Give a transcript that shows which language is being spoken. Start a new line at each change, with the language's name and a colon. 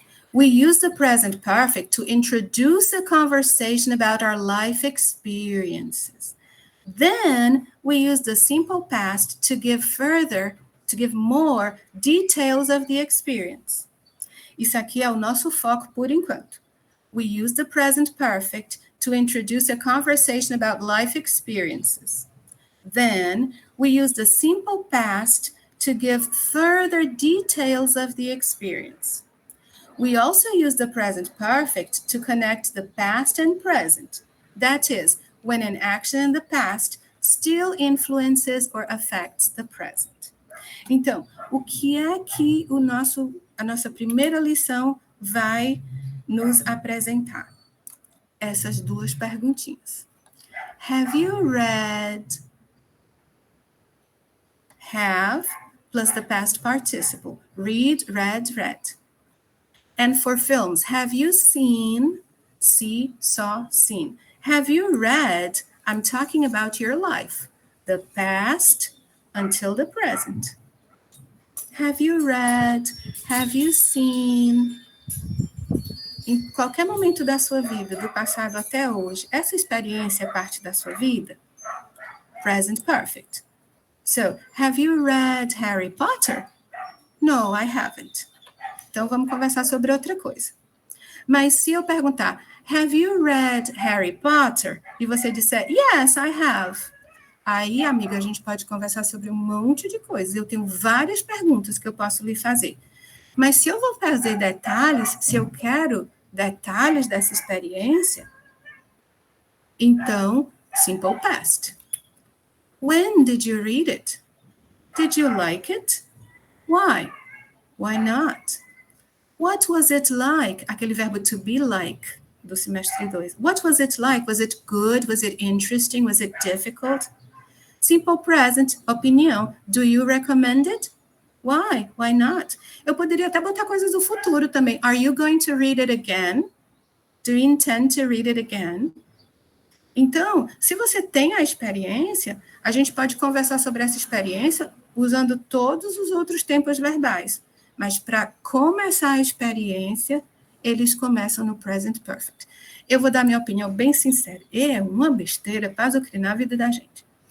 English: We use the present perfect to introduce a conversation about our life experiences. Then we use the simple past to give more details of the experience.
Portuguese: Isso aqui é o nosso foco por enquanto.
English: We use the present perfect to introduce a conversation about life experiences. Then we use the simple past to give further details of the experience. We also use the present perfect to connect the past and present. That is, when an action in the past still influences or affects the present.
Portuguese: Então, o que é que a nossa primeira lição vai nos apresentar? Essas duas perguntinhas.
English: Have you read? Have plus the past participle. Read, read, read. And for films, have you seen? See, saw, seen. Have you read? I'm talking about your life. The past until the present. Have you read? Have you seen?
Portuguese: Em qualquer momento da sua vida, do passado até hoje, essa experiência é parte da sua vida?
English: Present perfect. So, have you read Harry Potter? No, I haven't.
Portuguese: Então, vamos conversar sobre outra coisa. Mas se eu perguntar,
English: have you read Harry Potter?
Portuguese: E você disser,
English: yes, I have.
Portuguese: Aí, amiga, a gente pode conversar sobre um monte de coisas. Eu tenho várias perguntas que eu posso lhe fazer. Mas se eu vou fazer detalhes, se eu quero detalhes dessa experiência, então, simple past.
English: When did you read it? Did you like it? Why? Why not? What was it like?
Portuguese: Aquele verbo
English: to be like,
Portuguese: do semestre 2.
English: What was it like? Was it good? Was it interesting? Was it difficult? Simple present, opinião. Do you recommend it? Why? Why not?
Portuguese: Eu poderia até botar coisas do futuro também.
English: Are you going to read it again? Do you intend to read it again?
Portuguese: Então, se você tem a experiência, a gente pode conversar sobre essa experiência usando todos os outros tempos verbais. Mas para começar a experiência, eles começam no present perfect. Eu vou dar minha opinião bem sincera. É uma besteira para azucrinar a vida da gente.